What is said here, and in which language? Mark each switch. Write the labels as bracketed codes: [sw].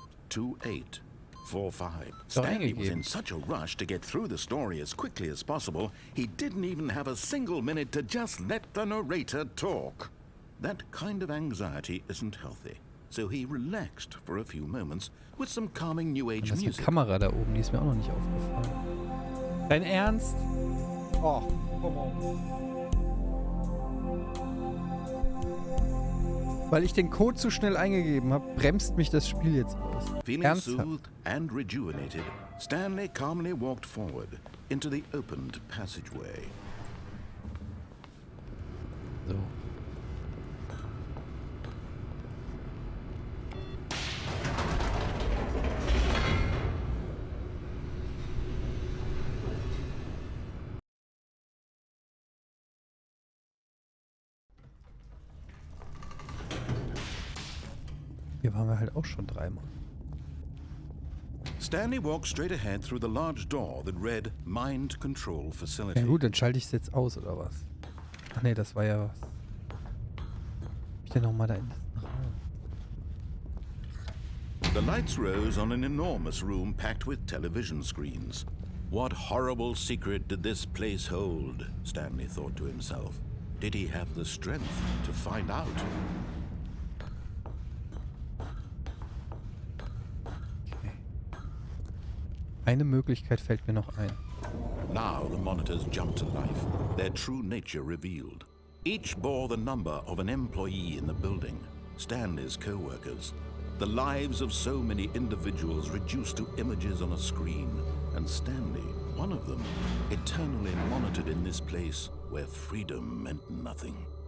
[en] 2845. Stanley was in such a rush to get through the story as quickly as possible, he didn't even have a single minute to just let the narrator talk. That kind of anxiety isn't healthy, so he relaxed for a few moments with some calming New Age music. [de] Die Kamera da oben, die ist mir auch noch nicht aufgefallen. Dein Ernst? Oh, komm on. Weil ich den Code zu schnell eingegeben habe, bremst mich das Spiel jetzt aus. [en] Feeling soothed and rejuvenated, Stanley calmly walked forward into the opened passageway. [de] So. Hier waren wir halt auch schon dreimal. [en] Stanley walked straight ahead through the large door that read Mind Control Facility. [de] Ja gut, dann schalte ich es jetzt aus, oder was? Ach nee, das war ja was. Ich denn nochmal da in diesen Raum? [en] The lights rose on an enormous room packed with television screens. What horrible secret did this place hold? Stanley thought to himself. Did he have the strength to find out? [de] Eine Möglichkeit fällt mir noch ein. [en] Now the monitors jumped to life, their true nature revealed. Each bore the number of an employee in the building, Stanley's co-workers. The lives of so many individuals reduced to images on a screen, and Stanley, one of them, eternally monitored in this place where freedom meant nothing.